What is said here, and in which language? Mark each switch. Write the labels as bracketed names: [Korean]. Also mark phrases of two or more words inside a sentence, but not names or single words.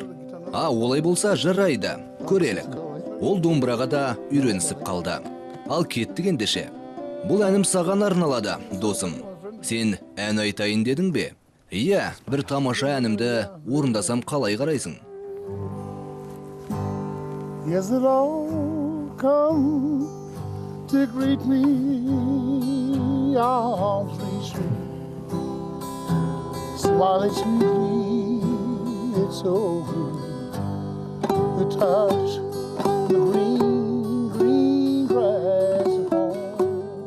[Kazakh] Олай болса жарайды, көрелік. Ол домбыраға да үйренісіп қалды. Ал кеттік ендеше. Бұл әнім саған арналады, досым. Сен ән айтайын дедің бе? Иә, бір тамаша әнімді орындасам қалай қарайсың? [English] Yes, it all come to greet me, arms reach me, smiling sweetly, it's so good to touch the green, green grass at home.